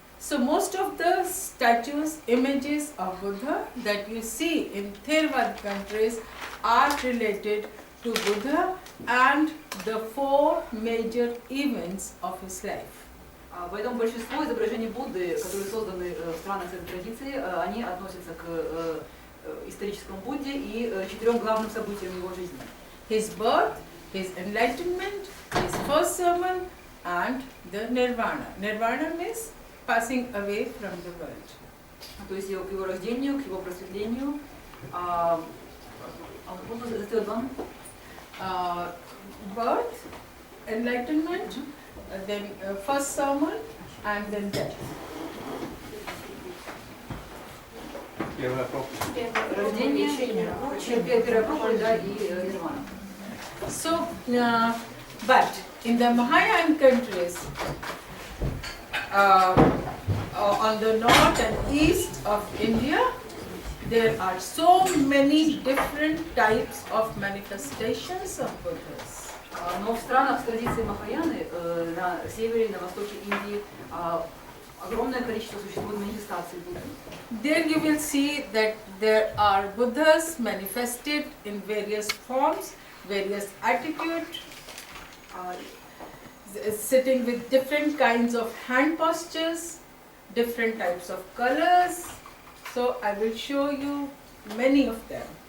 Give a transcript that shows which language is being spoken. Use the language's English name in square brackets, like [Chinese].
[English] So most of the statues, images of Buddha that you see in Theravada countries are related to Buddha and the four major events of his life. [Russian] Поэтому большинство изображений Будды, которые созданы в странах этой традиции, они относятся к историческому Будде и четырем главным событиям его жизни. [English] His birth, his enlightenment, his first sermon, and the nirvana. Nirvana means passing away from the world. [Russian] То есть к его рождению, к его просветлению. [English] What was the third one? Birth, enlightenment, then first sermon, and then death. [Russian] Рождение, первая проповедь, да, и нирвана. [English] So, but in the Mahayana countries, on the north and east of India, there are so many different types of manifestations of Buddhas. [Russian] Но в странах с традицией Махаяны, на севере и на востоке Индии, огромное количество существует манифестаций Будды. [English] There you will see that there are Buddhas manifested in various forms, various attitudes, sitting with different kinds of hand postures, different types of colors. So I will show you many of them.